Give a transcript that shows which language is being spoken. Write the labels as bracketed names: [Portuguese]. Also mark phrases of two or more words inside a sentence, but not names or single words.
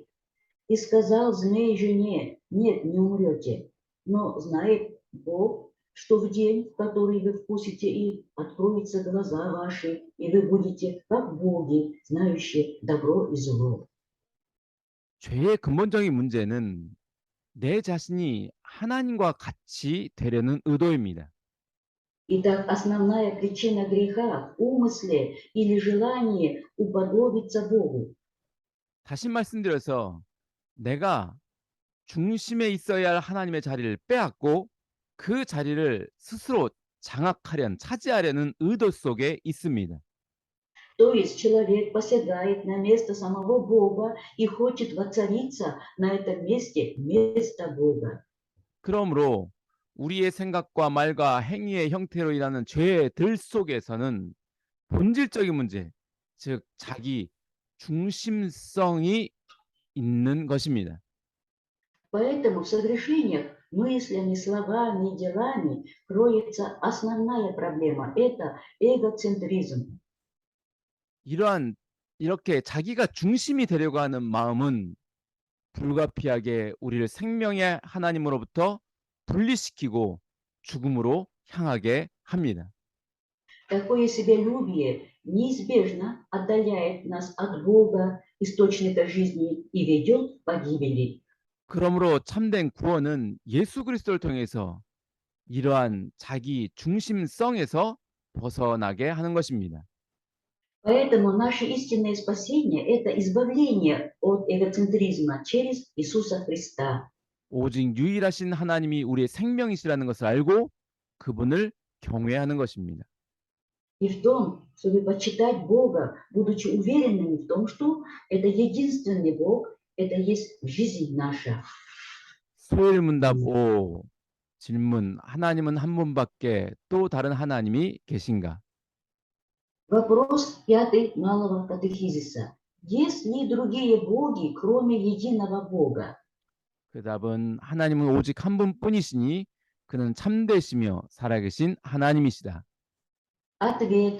[Russian] И сказал змей жене: нет, не умрете, но знает Бог, что в день, в который вы вкусите их, откроются глаза ваши, и вы будете как боги, знающие добро и зло. [Korean] 죄의 근본적인 문제는 내 자신이 하나님과 같이 되려는 의도입니다. [Russian] Итак, основная причина греха в умысле или желании уподобиться Богу. [Korean] 다시 말씀드려서 내가 중심에 있어야 할 하나님의 자리를 빼앗고 그 자리를 스스로 차지하려는 의도 속에 있습니다. [Russian] То есть человек посягает на место самого Бога и хочет воцариться на этом месте вместо Бога. [Korean] 그러므로 우리의 생각과 말과 행위의 형태로 일하는 죄들 속에서는 본질적인 문제, 즉 자기 중심성이 있는 것입니다. [Russian] Поэтому в согрешениях мыслями, словами и делами кроется основная проблема – это эгоцентризм. [Korean] 이렇게 자기가 중심이 되려고 하는 마음은 불가피하게 우리를 생명의 하나님으로부터 분리시키고 죽음으로 향하게 합니다. [Russian] Такое себялюбие неизбежно отдаляет нас от Бога, источника жизни, и ведет к погибели. [Korean] 그러므로 참된 구원은 예수 그리스도를 통해서 이러한 자기 중심성에서 벗어나게 하는 것입니다. [Russian] Поэтому наше истинное спасение – это избавление от эгоцентризма через Иисуса Христа. [Korean] 오직 유일하신 하나님이 우리의 생명이시라는 것을 알고 그분을 경외하는 것입니다. [Russian] И в том, чтобы почитать Бога, будучи уверенными в том, что это единственный Бог, это есть жизнь наша. [Korean] 소일문답 5 질문 하나님은 한 분밖에 또 다른 하나님이 계신가? [Russian] Вопрос 5 малого катехизиса. Есть ли другие боги, кроме единого Бога? [Korean] 그 답은 하나님은 오직 한 분뿐이시니 그는 참되시며 살아계신 하나님이시다. [Russian] Ответ.